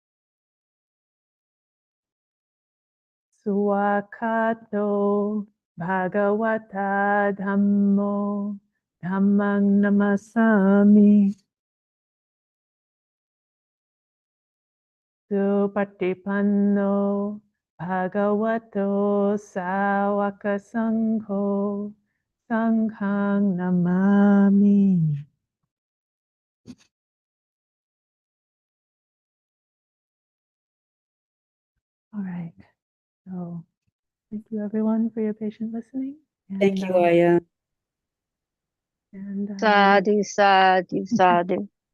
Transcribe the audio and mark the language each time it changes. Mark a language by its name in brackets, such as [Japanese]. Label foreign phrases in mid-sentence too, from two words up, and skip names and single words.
[Pali] Swakato Bhagavata Dhammo Dhammang Namasami. Supatipanno Bhagavato Sāvaka Sangho Sanghang Namami. [English] All right. So thank you everyone for your patient listening. Thank you, Aya. And [Pali] Sadhu, sadhu, sadhu.